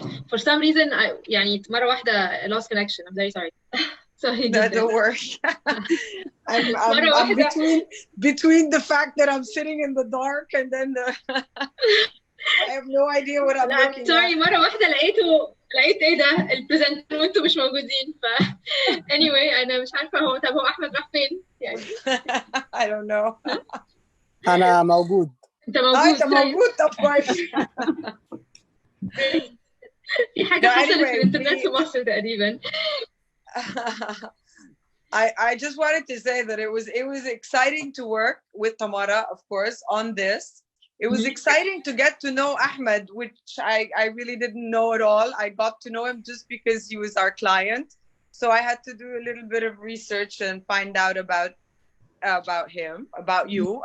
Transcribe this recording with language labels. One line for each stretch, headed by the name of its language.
English: For some reason,
Arabic: يعني مرة واحدة
English: lost connection. I'm very sorry. Sorry. No, don't worry. I'm between the fact that I'm sitting in the dark and then I have no idea what I'm looking at. Sorry,
Arabic: مرة واحدة لقيت ايه ده البرزنتر وانتوا مش موجودين.
English: anyway
Arabic: أنا مش عارفة هو أحمد راح فين يعني.
English: I don't know.
Arabic: أنا موجود. أنت موجود. طب كويس. في حاجة حصلت في الإنترنت في مصر تقريبا.
English: I just wanted to say that it was exciting to work with Tamara, of course, on this. It was exciting to get to know Ahmed, which I really didn't know at all. I got to know him just because he was our client. So I had to do a little bit of research and find out about him, about you.